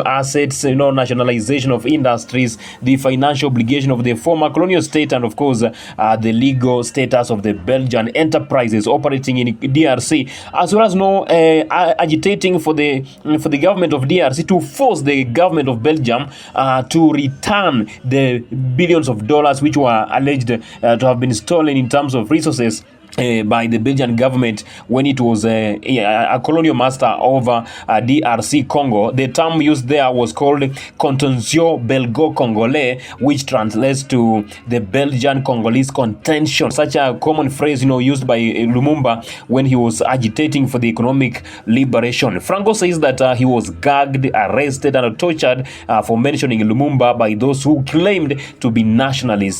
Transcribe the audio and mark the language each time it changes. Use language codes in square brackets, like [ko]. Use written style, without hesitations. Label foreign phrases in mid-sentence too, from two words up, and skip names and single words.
[en] assets, nationalization of industries, the financial obligation of the former colonial state, and of course, the legal status of the Belgian enterprises operating in DRC, as well as agitating for the government of DRC to force the government of Belgium to return the billions of dollars which were alleged to have been stolen in terms of resources by the Belgian government when it was a colonial master over DRC Congo. The term used there was called [fr] contentieux belgo-congolais, [en] which translates to the Belgian-Congolese contention. Such a common phrase, used by Lumumba when he was agitating for the economic liberation. Franco says that he was gagged, arrested, and tortured for mentioning Lumumba by those who claimed to be nationalists.